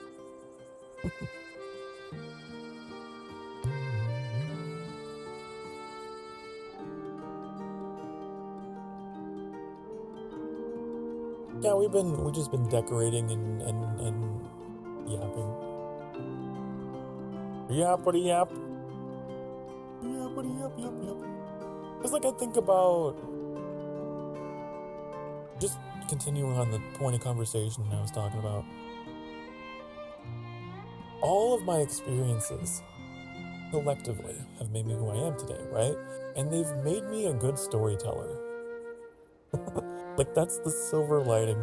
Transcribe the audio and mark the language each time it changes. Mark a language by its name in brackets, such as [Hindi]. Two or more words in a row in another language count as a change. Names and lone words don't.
[English] Yeah, we've just been decorating and yapping. Yappity yap. Yappity yap yap yap. It's like I think about just continuing on the point of conversation I was talking about. All of my experiences collectively have made me who I am today, right? And they've made me a good storyteller. Like, that's the silver lighting.